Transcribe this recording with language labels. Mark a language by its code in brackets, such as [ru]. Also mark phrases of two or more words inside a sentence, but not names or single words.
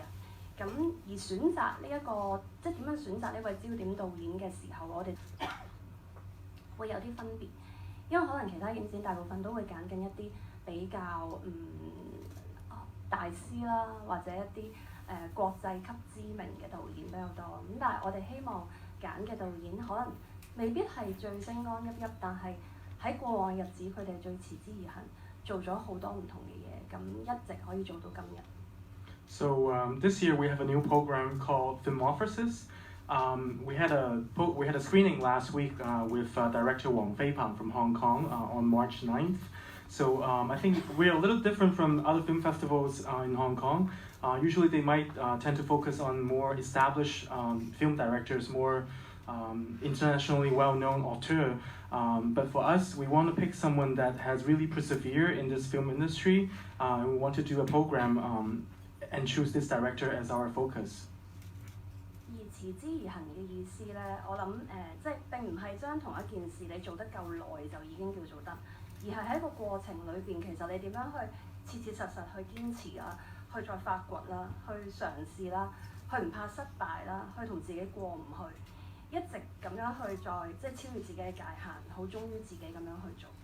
[yue] 咁而選擇呢一個即係點樣選擇呢位焦點導演嘅時候，我哋會有啲分別，因為可能其他影展大部分都會揀緊一啲比較大師啦，或者一啲國際級知名嘅導演比較多。咁但係我哋希望揀嘅導演可能未必係最星光熠熠，但係喺過往日子佢哋最持之以恆，做咗好多唔同嘅嘢，咁一直可以做到今日。 [en] So this year we have a new program called Filmorphosis. We had a screening last week with director Wong Fei-pang from Hong Kong on March 9th. So I think we're a little different from other film festivals in Hong Kong. Usually they might tend to focus on more established film directors, more internationally well-known auteurs. But for us, we want to pick someone that has really persevered in this film industry. And we want to do a program and choose this director as our focus. [yue] 而持之以恆嘅意思咧，我諗即係並唔係將同一件事你做得夠耐就已經叫做得，而係喺個過程裏邊，其實你點樣去切切實實去堅持啦，去再發掘啦，去嘗試啦，去唔怕失敗啦，去同自己過唔去，一直咁樣去再即係超越自己嘅界限，好忠於自己咁樣去做。